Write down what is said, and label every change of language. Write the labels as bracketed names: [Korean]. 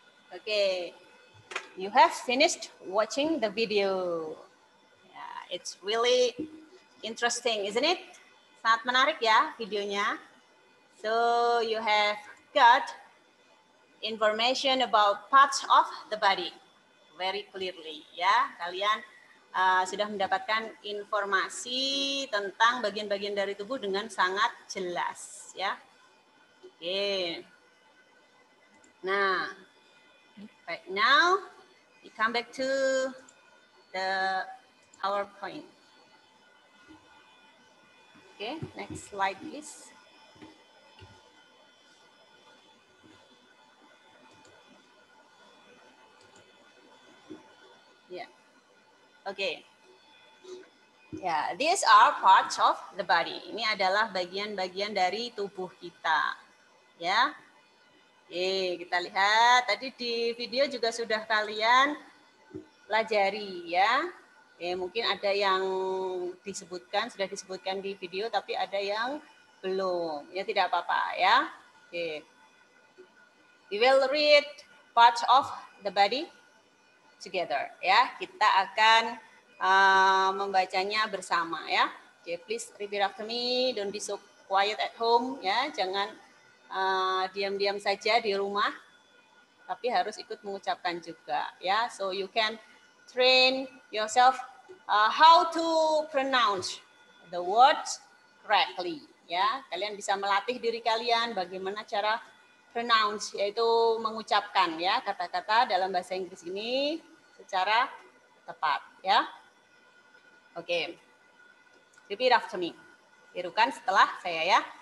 [English] Okay, you have finished watching the video. Yeah, it's really interesting, isn't it? [Indonesian] Sangat menarik ya videonya. [English] So you have got information about parts of the body very clearly ya. [Indonesian] Kalian sudah mendapatkan informasi tentang bagian-bagian dari tubuh dengan sangat jelas ya. [English] Oke. Nah, right now we come back to the PowerPoint. Okay, next slide please. Yeah. Okay. Yeah, these are parts of the body. [Indonesian] Ini adalah bagian-bagian dari tubuh kita. Ya. Oke, kita lihat tadi di video juga sudah kalian pelajari ya. Oke, mungkin ada yang sudah disebutkan di video tapi ada yang belum. Ya tidak apa-apa ya. [English] Oke. We will read parts of the body together ya. [Indonesian] Kita akan membacanya bersama ya. [English] Okay, please repeat after me. Don't be so quiet at home ya. [Indonesian] Jangan diam-diam saja di rumah, tapi harus ikut mengucapkan juga ya. [English] So you can train yourself how to pronounce the words correctly ya. [Indonesian] Kalian bisa melatih diri kalian bagaimana cara pronounce, yaitu mengucapkan ya kata-kata dalam bahasa Inggris ini secara tepat ya. Oke. [English] Repeat after me. [Indonesian] Tirukan setelah saya ya.